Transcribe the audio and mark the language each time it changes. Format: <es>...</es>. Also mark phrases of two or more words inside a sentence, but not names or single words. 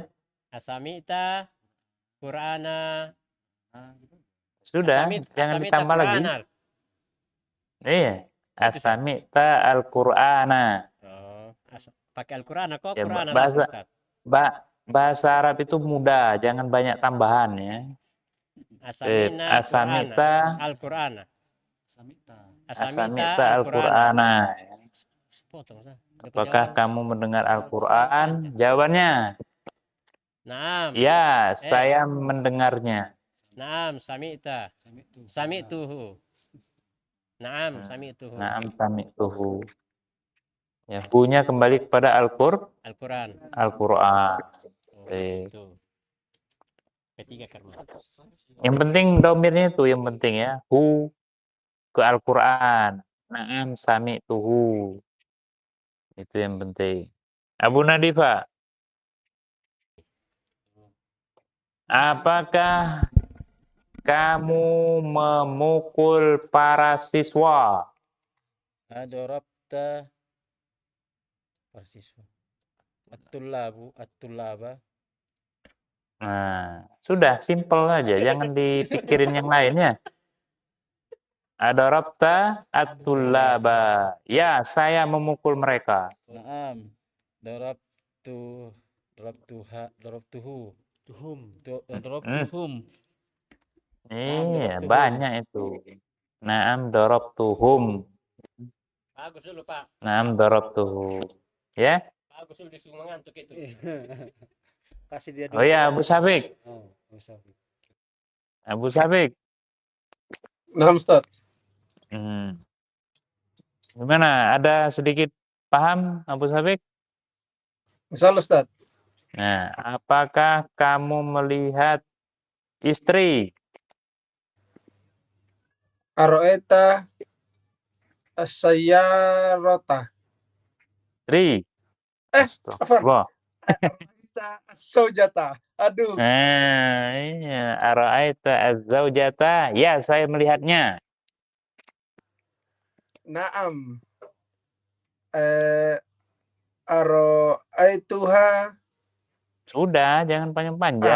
<ar>أسمعت قرآنا.</ar> <id>Sudah, jangan ditambah lagi.</id> <ar>Iya. أسمعت القرآن.</ar> <id>Oh, Pakai Al-Quran, kok Ya, Quran bahasa Ustaz. bahasa Arab itu mudah, jangan banyak tambahan ya.</id> <ar>أسمعنا قرآنا, Asamita Al-Qur'ana. Samita. Asamita Asamita Al-Qur'ana. Al-Qur'ana.</ar> <id>Sepotong, Ustaz. Dapat Apakah jawaban. kamu mendengar Al-Quran? Jawabannya, Naam. ya, saya mendengarnya.</id> <ar>نعم سمعت سمعته. نعم سمعته. نعم سمعته.</ar> <id>Ya, hu-nya kembali kepada Al-Quran. Al-Quran. Oh, Baik. itu. Ketiga karma. Yang penting domirnya itu yang penting ya. Hu ke Al-Quran.</id> <ar>Naam sami'tuhu.</ar> <id>Itu yang penting. Abu Nadifa, apakah kamu memukul para siswa?</id> <ar>Adorabta persiswa. At-tullaba.</ar> <id>Nah, sudah simpel aja, jangan dipikirin yang lainnya.</id> <ar>أضربت الطلاب.</ar> <id>Ya, saya memukul mereka.</id> <ar>نعم ضربته. Darabtuhum.</ar> <id>Iya, banyak itu.</id> <ar>Naam darabtuhum.</ar> <id>Bagus dulu, Pak.</id> <ar>نعم ضربتهم. Ya?</ar> <id>Bagus dulu disuruh mengantuk itu. Kasih dia Oh ya, Abu Syafiq. Abu Syafiq. Nah, Ustaz. Gimana? Ada sedikit paham, Abu Syafiq? Misal Ustaz. Nah, apakah kamu melihat istri?</id> <ar>أرأيت السيارة.</ar> <id>Istri. Apa?</id> <ar>أرأيت الزوجة.</ar> <id>Aduh.</id> <ar>Iya. أرأيت الزوجة?</ar> <id>Ya, saya melihatnya.</id> <ar>نعم رأيتها.</ar> <id>Sudah, jangan panjang-panjang.</id>